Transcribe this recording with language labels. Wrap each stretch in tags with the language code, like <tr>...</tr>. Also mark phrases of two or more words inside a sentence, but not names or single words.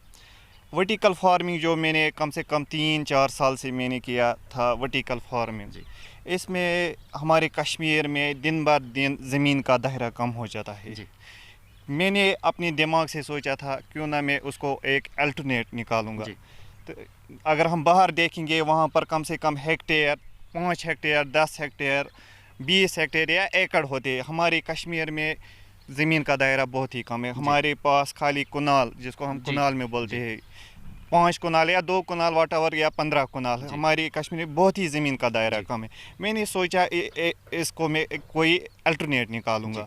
<en>vertical farming</en> <ur>جو میں نے کم سے کم 3-4 سال سے میں نے کیا تھا</ur> <en>vertical farming.</en> <ur>جی. اس میں ہمارے کشمیر میں دن بہ دن زمین کا دائرہ کم ہو جاتا ہے. جی. میں نے اپنے دماغ سے سوچا تھا کیوں نہ میں اس کو ایک الٹرنیٹ نکالوں گا. جی. تو اگر ہم باہر دیکھیں گے وہاں پر کم سے کم ہیکٹیئر, 5 ہیکٹیئر, 10 ہیکٹیئر, 20 ہیکٹیئر یا ایکڑ ہوتے. ہمارے کشمیر میں زمین کا دائرہ بہت ہی کم ہے. ہمارے پاس خالی کنال, جس کو ہم کنال میں بولتے ہیں, 5 کنال یا 2 کنال واٹ ایور یا 15 کنال. ہماری کشمیر میں بہت ہی زمین کا دائرہ کم ہے. میں نے سوچا اس کو میں کوئی الٹرنیٹ نکالوں گا.</ur>